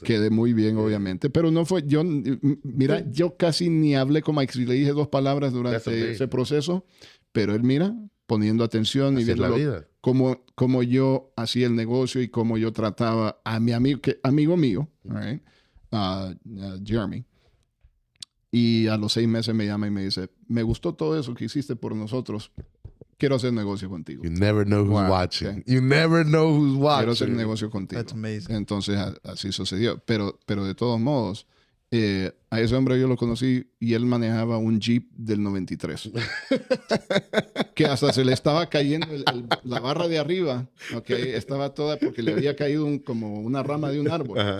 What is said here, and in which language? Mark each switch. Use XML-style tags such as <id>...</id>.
<es>Quedé muy bien, obviamente, pero no fue, yo casi ni hablé con Mike, si le dije 2 palabras durante ese proceso, pero él poniendo atención y viendo cómo yo hacía el negocio y cómo yo trataba a mi amigo mío, right? Jeremy. Y a los 6 meses me llama y me dice, me gustó todo eso que hiciste por nosotros. Quiero hacer negocio contigo.</es> <en>You never know who's watching. Okay. You never know who's watching.</en> <es>Quiero hacer negocio contigo.</es> <en>That's amazing.</en> <es>Entonces así sucedió. Pero de todos modos, a ese hombre yo lo conocí y él manejaba un Jeep del 93. Que hasta se le estaba cayendo la barra de arriba. Okay, estaba toda porque le había caído como una rama de un árbol.</es>